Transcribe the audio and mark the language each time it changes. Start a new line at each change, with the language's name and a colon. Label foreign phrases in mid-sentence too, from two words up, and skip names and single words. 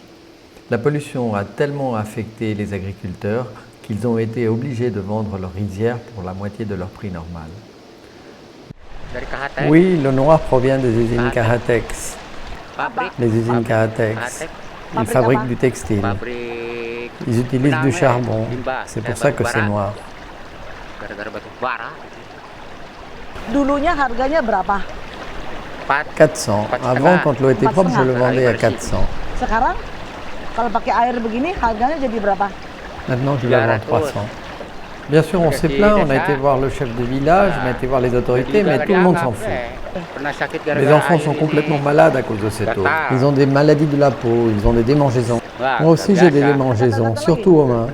French: La pollution a tellement affecté les agriculteurs qu'ils ont été obligés de vendre leurs rizières pour la moitié de leur prix normal. Oui, le noir provient des usines Karatex. Les usines Karatex. Ils fabriquent du textile. Ils utilisent du charbon. C'est pour ça que c'est noir.
Indonesian: Dulunya harganya berapa? 400.
French: Avant, quand l'eau était propre, je le vendais à 400.
Indonesian: Sekarang kalau pakai air begini harganya jadi berapa?
French: Maintenant, je le vends à 300. Bien sûr, on s'est plaint, on a été voir le chef de village, on a été voir les autorités, mais tout le monde s'en fout. Les enfants sont complètement malades à cause de cette eau. Ils ont des maladies de la peau, ils ont des démangeaisons. Moi aussi, j'ai des démangeaisons, surtout aux mains.